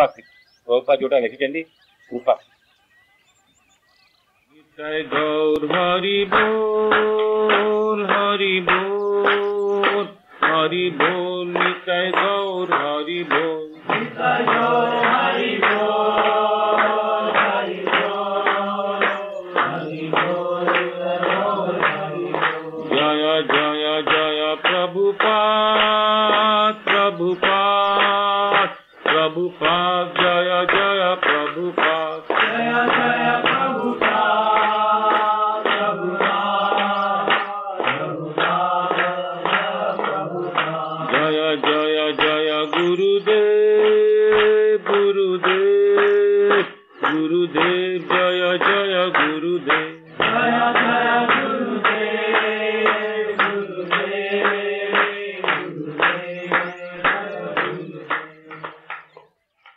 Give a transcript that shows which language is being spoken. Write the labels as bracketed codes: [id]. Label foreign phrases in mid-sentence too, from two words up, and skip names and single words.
[or] ପ୍ରଭୁପାଦ ଯୋଉଟା ଲେଖିଛନ୍ତି କୃପା। ଗୌର ହରି ବୋଲ ହରି ବୋଲ ହରି ବୋଲ ନିତାଇ ଗୌର ହରି ବୋଲ ନିତାଇ ଗୌର ହରି ବୋଲ ହରି ବୋଲ ହରି ବୋଲ ଜୟ ଜୟ ଜୟ ପ୍ରଭୁପାଦ ପ୍ରଭୁପାଦ ପ୍ରଭୁପାଦ ଜୟ ଜୟ ପ୍ରଭୁପାଦ ଜୟ ଜୟ [hi] गुरुदेव जय जय गुरुदेव जय जय गुरुदेव गुरुदेव गुरुदेव।